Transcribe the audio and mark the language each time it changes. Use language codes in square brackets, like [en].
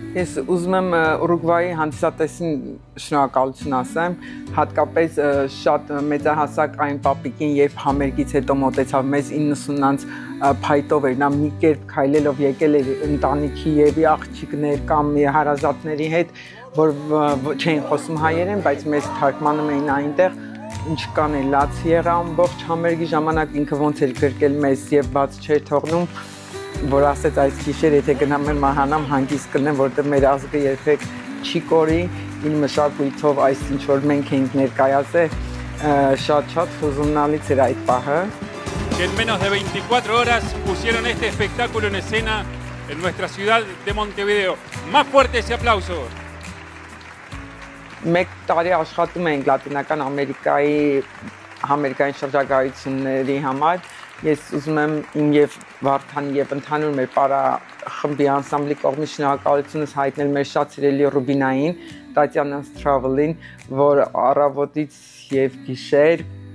[hy] Ես ուզում եմ Ուրուգվայի հանդիսատեսին շնորհակալություն ասեմ, հատկապես շատ մեծահասակ այն պապիկին, երբ համերգից հետո մոտեցավ մեզ 90-անց փայտով էր, նա մի կերպ քայլելով եկել էր ընտանիքի եւ աղջիկներ կամ հարազատների հետ, որ չէին խոսում հայերեն, բայց մեզ թարգմանում էին այնտեղ, ինչ կան է լաց եղա ամբողջ համերգի ժամանակ ինքը ոնց էր գրկել մեզ եւ բաց չէր թողնում, որ ասեց այս գիշեր եթե գնամ մեր մահանամ հանգիստ կլինեմ, որտեղ մեր ազգը երբեք չի կորի, իր մշակույթով այս ինչ որ մենք ենք ներկայացել, շատ հուզումնալից էր այդ պահը։ [es] Que en menos de 24 horas pusieron este espectáculo en escena en nuestra ciudad de Montevideo. Más fuerte ese aplauso. [hy] Մեկ տարի աշխատում ենք Լատինական Ամերիկայի շրջագայությունների համար։ Ես ուզում եմ իմ եւ Վարդանի եւ ընդհանուր մեր պարախմբի անսամբլի կողմից շնորհակալությունս հայտնել մեր շատ սիրելի Ռուբինային, Տատյանա's Travel-ին, որ առավոտից եւ գիշեր